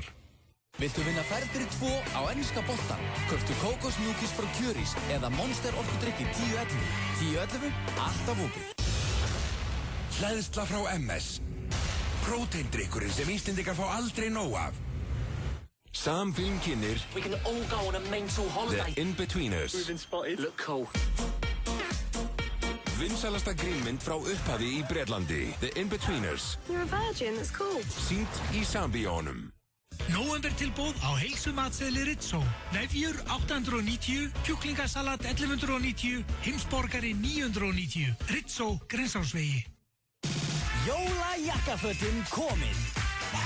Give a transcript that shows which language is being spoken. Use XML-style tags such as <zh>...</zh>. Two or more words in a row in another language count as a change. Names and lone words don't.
<is>Viltu vinna ferð fyrir 2 á enska boltan? Kauptu kókosmjúkis frá Kjörís eða Monster orkudrykki 1011. 1011, alltaf opið. Hleðsla frá MS. Próteindrykkurinn sem Íslendingar fá aldrei nóg af. Samfilm kynir</is> <en>We can all go on a mental holiday. The In-Betweeners. We've been spotted. Look cool.</en> <is>Vinsælasta grínmynd frá upphafi í Bretlandi.</is> <en>The In-Betweeners. You're a virgin, that's cool.</en> <is>Sýnt í Sambíónum. Nóvember tilboð á heilsumatseðli Ritso. Nefjur 890, kjúklingasalat 1190, heimsborgari 990. Ritso, Grensásvegi. Jólajakkafötin komin.</is>